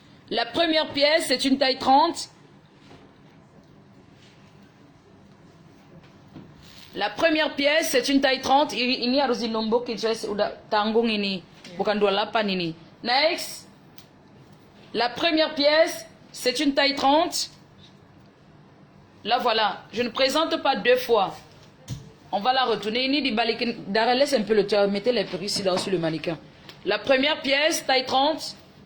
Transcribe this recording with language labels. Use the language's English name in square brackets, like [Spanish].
[French] La première pièce, c'est une taille 30. La première pièce, c'est une taille 30. [Indonesian] Ini harus dinombok, udah tanggung ini. Bukan 28 ini. Next. [French] La première pièce, c'est une taille 30. Là, voilà. Je ne présente pas deux fois. On va la retourner. Ini dibalikin. Dara, laisse un peu le temps. Mettez les perruques ici sur le mannequin. La première pièce, taille 30.